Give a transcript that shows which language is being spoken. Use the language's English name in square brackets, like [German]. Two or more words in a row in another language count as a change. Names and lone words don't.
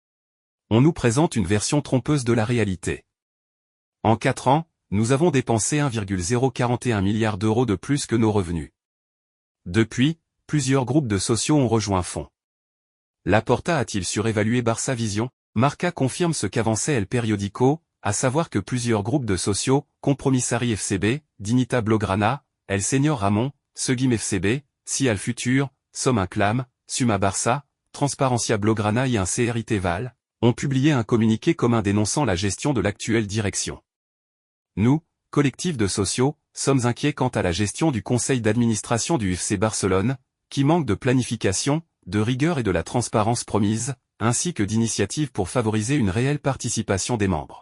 [French] On nous présente une version trompeuse de la réalité. En 4 ans, nous avons dépensé 1,041 milliard d'euros de plus que nos revenus. Depuis, plusieurs groupes de socios ont rejoint Font. Laporta a-t-il surévalué Barça Vision? Marca confirme ce qu'avançait El Periódico, à savoir que plusieurs groupes de socios, Compromissari FCB, Dignita Blaugrana, El Senior Ramon, Seguim FCB, Cial Futur, Som Inclam, Suma Barça, Transparencia Blaugrana et un CRIT Val, ont publié un communiqué commun dénonçant la gestion de l'actuelle direction. Nous, collectif de socios, sommes inquiets quant à la gestion du conseil d'administration du FC Barcelone, qui manque de planification, de rigueur et de la transparence promise, ainsi que d'initiatives pour favoriser une réelle participation des membres.